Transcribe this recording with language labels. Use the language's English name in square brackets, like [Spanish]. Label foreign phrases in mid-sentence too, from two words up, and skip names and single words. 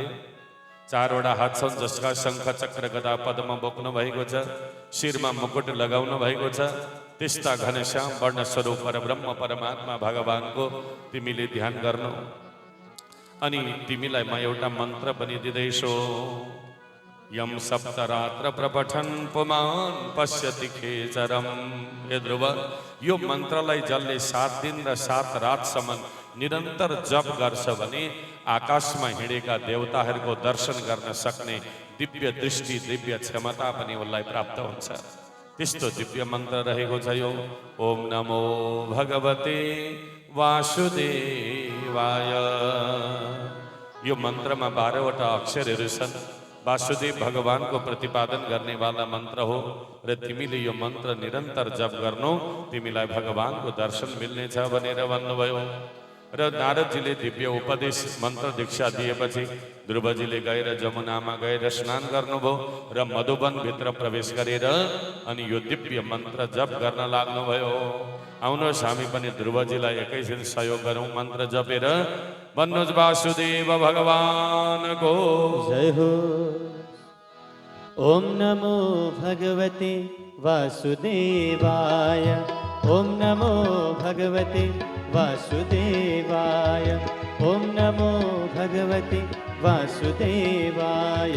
[Nepali] 4 वटा हात छन् जसका शङ्ख चक्र गदा पद्म बोक्नु भएको छ। शिरमा मुकुट लगाउनु भएको छ। त्यस्ता घनश्याम वर्ण स्वरूप परब्रह्म परमात्मा भगवानको तिमीले ध्यान गर्नु। अनि तिमीलाई म एउटा मन्त्र पनि दिँदैछु। [Sanskrit] यम सप्तरात्र प्रपठन पुमान् पश्यति खेचरम। [Nepali] हे ध्रुव, यो मन्त्रलाई जसले 7 दिन र 7 रातसम्म निरन्तर जप गर्छ भने आकाशमा हिँडेका देवताहरूको दर्शन गर्न सक्ने दिव्य दृष्टि, दिव्य क्षमता पनि उसलाई प्राप्त हुन्छ। त्यस्तो दिव्य मन्त्र रहेको छ यो। [Sanskrit] ओम नमो भगवते वासुदेवाय। [Nepali] यो मन्त्रमा 12 वटा अक्षरहरू छन्। वासुदेव भगवानको प्रतिपादन गर्नेवाला मन्त्र हो र तिमीले यो मन्त्र निरन्तर जप गर्नु, तिमीलाई भगवानको दर्शन मिल्नेछ भनेर भन्नुभयो। र नारदजीले दिव्य उपदेश मन्त्र दीक्षा दिएपछि ध्रुवजीले गएर जमुनामा गएर स्नान गर्नुभयो र मधुवनभित्र प्रवेश गरेर अनि यो दिव्य मन्त्र जप गर्न लाग्नुभयो। आउनुहोस् हामी पनि ध्रुवजीलाई एकैछिन सहयोग गरौँ मन्त्र जपेर। भन्नुहोस् वासुदेव भगवानको [Sanskrit] जय हो। ओम नमो भगवते वासुदेवाय। ओम नमो भगवते वासुदेवाय। ओम नमो भगवते वासुदेवाय।